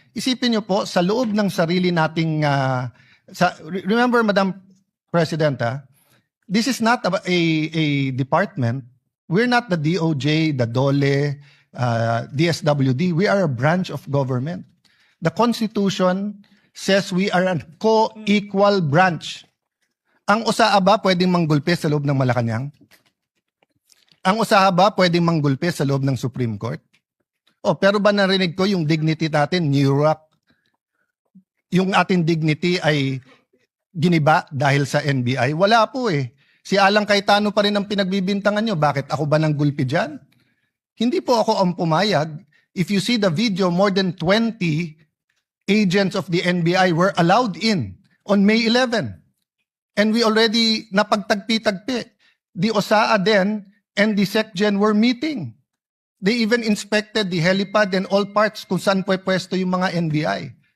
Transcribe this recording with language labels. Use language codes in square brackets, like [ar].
[tl] Isipin niyo po sa loob ng sarili nating remember, Madam President, [en] this is not a department. We're not the DOJ, the DOLE, DSWD. We are a branch of government. The Constitution says we are a co-equal branch. [tl] Ang usaha ba pwedeng manggulpe sa loob ng Malacanang? Ang usaha ba pwedeng manggulpe sa loob ng Supreme Court? Pero ba narinig ko yung dignity natin, NURAC? Yung ating dignity ay giniba dahil sa NBI? Wala po eh. Si Alang Cayetano pa rin ang pinagbibintangan nyo. Bakit ako ba nang gulpi dyan? Hindi po ako ang pumayag. [en] If you see the video, more than 20 agents of the NBI were allowed in on May 11. And we already [tl] napagtagpi-tagpi. [en] The OSAA then and the SecGen were meeting. They even inspected the helipad and all parts [tl] kung saan pwesto yung mga [en] NBI.